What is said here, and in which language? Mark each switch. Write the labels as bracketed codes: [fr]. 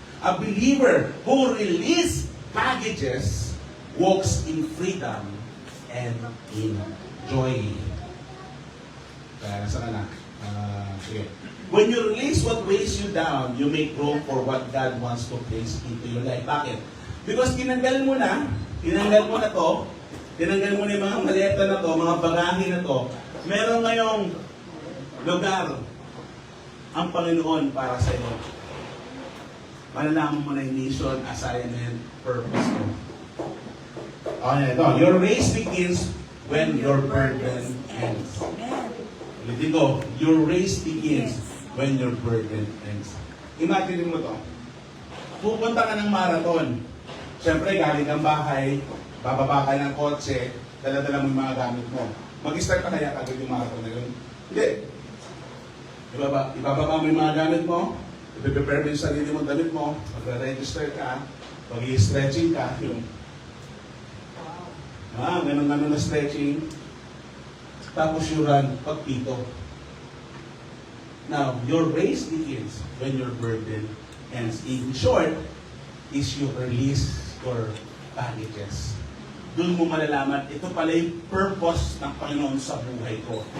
[en] A believer who releases baggages walks in freedom and in joy. [tl] Kaya nasa ka na. Sige. [en] When you release what weighs you down, you make room for what God wants to place into your life. [tl] Bakit? Because tinanggal mo na to, tinanggal mo na yung mga maleta na to, mga bagahe na to, meron ngayong lugar ang Panginoon para sa iyo. Malalaman mo na yung mission, assignment, purpose mo. Okay, ito. [en] Your race begins when your burden ends. Amen. [tl] Ulitin ko, [en] your race begins when your burden ends. [tl] Imagine mo to. Pupunta ka ng marathon. Siyempre, galing kang bahay, bababa ka ng kotse, dala-dala mo yung mga gamit mo. Mag-start ka kaya agad yung marathon na yun? Hindi. Ibababa mo yung mga gamit mo, i-prepare mo yung sarili mo, damit mo, mag-register ka, mag-i-stretching ka, yung ganun-ganun na stretching. Tapos [en] you run [tl] pagpito. [en] Now, your race begins when your burden ends. In short, is you release your baggages. [tl] Doon mo malalaman, ito pala yung purpose ng Panginoon sa buhay ko.